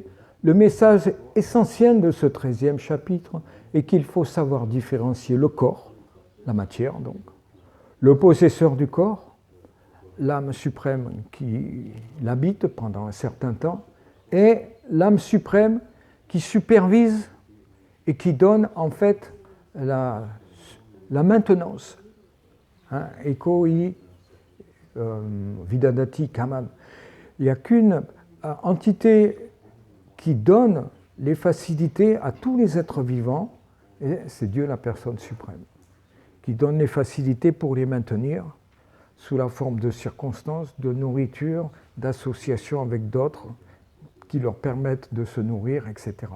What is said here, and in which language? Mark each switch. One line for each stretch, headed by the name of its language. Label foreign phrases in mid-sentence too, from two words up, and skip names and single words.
French: Le message essentiel de ce 13e chapitre est qu'il faut savoir différencier le corps, la matière donc, le possesseur du corps, l'âme suprême qui l'habite pendant un certain temps, et l'âme suprême qui supervise et qui donne en fait la maintenance.
Sanskrit: एको यो विदधाति कामान्.
French: Il n'y a qu'une entité qui donne les facilités à tous les êtres vivants, et c'est Dieu la personne suprême, qui donne les facilités pour les maintenir. sous la forme de circonstances, de nourriture, d'associations avec d'autres qui leur permettent de se nourrir, etc.